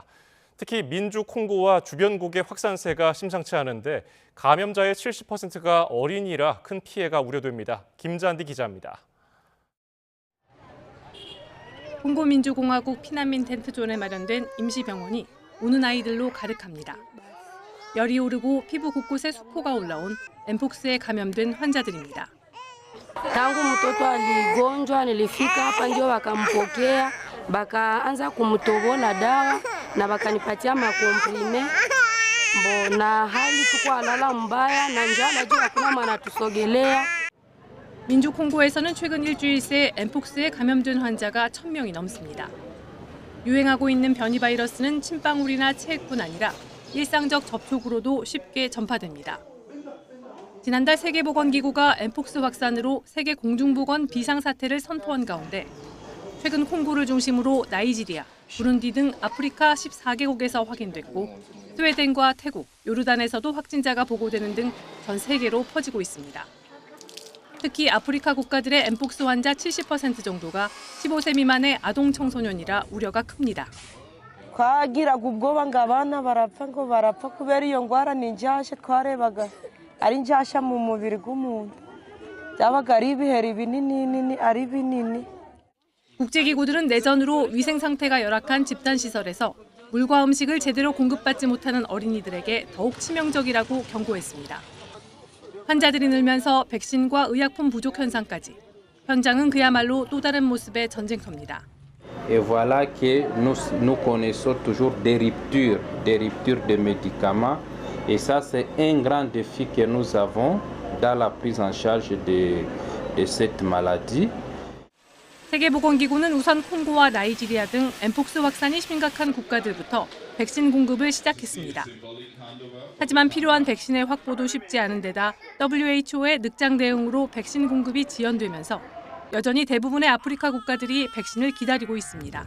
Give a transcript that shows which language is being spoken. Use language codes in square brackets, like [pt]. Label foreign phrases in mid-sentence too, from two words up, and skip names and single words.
[ko] 특히 민주 콩고와 주변국의 확산세가 심상치 않은데 감염자의 70%가 어린이라 큰 피해가 우려됩니다. 김잔디 기자입니다. 콩고민주공화국 피난민 텐트존에 마련된 임시병원이 우는 아이들로 가득합니다. 열이 오르고 피부 곳곳에 수포가 올라온 엠폭스에 감염된 환자들입니다. [sw] Tangu mtoto aligonjwa nilifika hapa ndio wakampokea wakaanza kumtobola dawa na wakanipatia makomprime na hali tuko alala mbaya na njaa najua hakuna maana tusogelea. [ko] 민주 콩고에서는 최근 일주일 새 엠폭스에 감염된 환자가 1,000명이 넘습니다. 유행하고 있는 변이 바이러스는 침방울이나 체액뿐 아니라 일상적 접촉으로도 쉽게 전파됩니다. 지난달 세계보건기구가 엠폭스 확산으로 세계 공중보건 비상사태를 선포한 가운데 최근 콩고를 중심으로 나이지리아, 부룬디 등 아프리카 14개국에서 확인됐고 스웨덴과 태국, 요르단에서도 확진자가 보고되는 등 전 세계로 퍼지고 있습니다. 특히 아프리카 국가들의 엠폭스 환자 70% 정도가 15세 미만의 아동 청소년이라 우려가 큽니다. [rw] Kwagira kubwoba ngabana barapfa ngo barapfa kubera iyo ngwara ni njyashya twarebaga ari njyashya mu mubiri w'umuntu. byabaga ari ibiheri binini ari binini. [ko] 국제기구들은 내전으로 위생 상태가 열악한 집단시설에서 물과 음식을 제대로 공급받지 못하는 어린이들에게 더욱 치명적이라고 경고했습니다. 환자들이 늘면서 백신과 의약품 부족 현상까지. 현장은 그야말로 또 다른 모습의 전쟁터입니다. [fr] Et voilà que nous connaissons toujours des ruptures de médicaments. Et ça, c'est un grand défi que nous avons dans la prise en charge de cette maladie. [ko] 세계보건기구는 우선 콩고와 나이지리아 등 엠폭스 확산이 심각한 국가들부터 백신 공급을 시작했습니다. 하지만 필요한 백신의 확보도 쉽지 않은 데다 WHO의 늑장 대응으로 백신 공급이 지연되면서 여전히 대부분의 아프리카 국가들이 백신을 기다리고 있습니다.